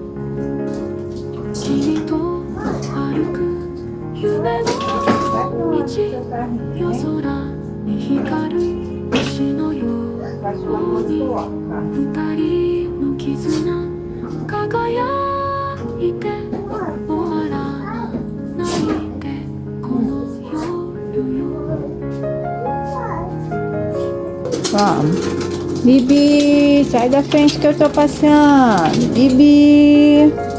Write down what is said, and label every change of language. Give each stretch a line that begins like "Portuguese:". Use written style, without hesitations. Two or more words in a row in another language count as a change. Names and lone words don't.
Japanese: 君と歩く夢の道夜空に光る星のように二人の絆輝いて終わらないでこの夜よ
Portuguese: Vamos. Bibi, sai da frente que eu tô passeando. Bibi.